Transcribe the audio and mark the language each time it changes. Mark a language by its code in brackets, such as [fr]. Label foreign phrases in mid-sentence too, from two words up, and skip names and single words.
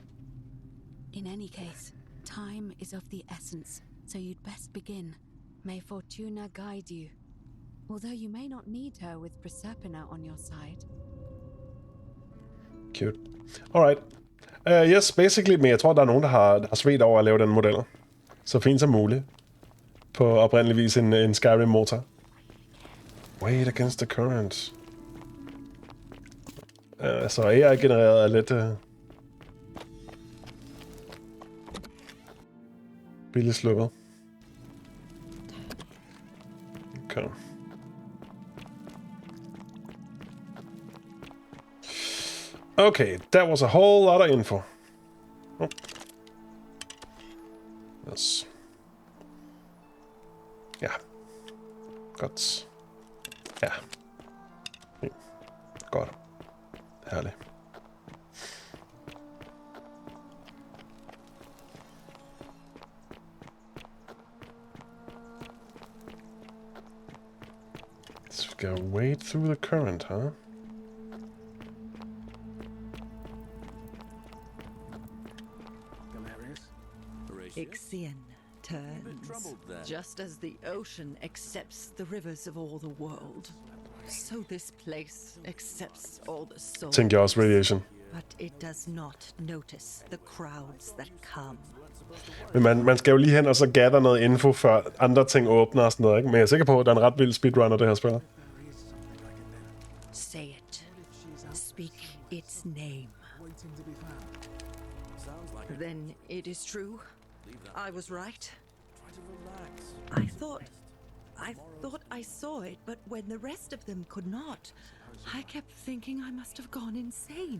[en] In any case, time is of the essence, so you'd best begin. May Fortuna guide you. Although you may not need her with Proserpina on your side. Cute. Alright. Yes, basically, [da] men jeg tror, der er nogen, der har svedt over at lave den model. Så fint som muligt. På oprindeligvis en Skyrim-motor. [en] Wait against the current. [da] Så AI-genereret er lidt... billigt sluppet. [en] Okay. Okay, that was a whole lot of info. Oh. Yes. [da] Ja. Godt. Ja. Godt. Herligt. [en] So we gotta wade through the current, huh? Ixion turns, just as the ocean accepts the rivers of all the world. So this place accepts all the souls. [da] Tænker jeg også radiation. [en] But it does not notice the crowds that come. [da] Men man skal jo lige hen og så gather noget info, før andre ting åbner og sådan noget, ikke? Men jeg er sikker på, at der er en ret vild speedrunner, det her spiller. [en] Say it. Speak its name. Then it is true. I was right. I thought I saw it, but when the rest of them could not, I kept thinking I must have gone insane.